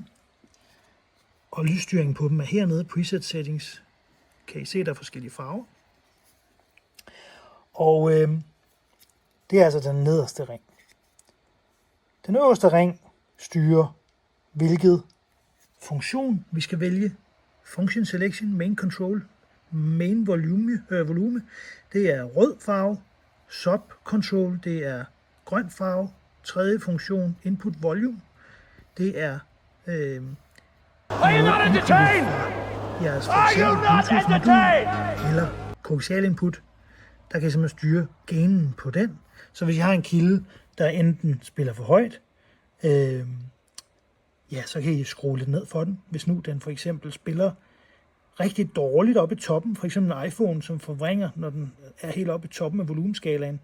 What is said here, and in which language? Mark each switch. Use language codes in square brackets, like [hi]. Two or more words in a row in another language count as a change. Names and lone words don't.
[da] Og lysstyringen på dem er hernede. [en] Preset settings. [da] Kan I se, der er forskellige farver. Og det er altså den nederste ring. Den øverste ring styrer, hvilket funktion vi skal vælge. [en] Function selection, main control, main volume. [da] Det er rød farve. [en] Sub control, [da] det er grøn farve. Tredje funktion, [en] input volume. [da] Det er [en] Are you not entertained? [da] jeres [en] Are you not entertained? [da] eller koaxial input. Der kan simpelthen styre gainen på den. Så hvis jeg har en kilde, der enten spiller for højt, ja, så kan I skrue lidt ned for den. Hvis nu den for eksempel spiller rigtig dårligt oppe i toppen, for eksempel en iPhone, som forvrænger, når den er helt oppe i toppen af volumeskalaen.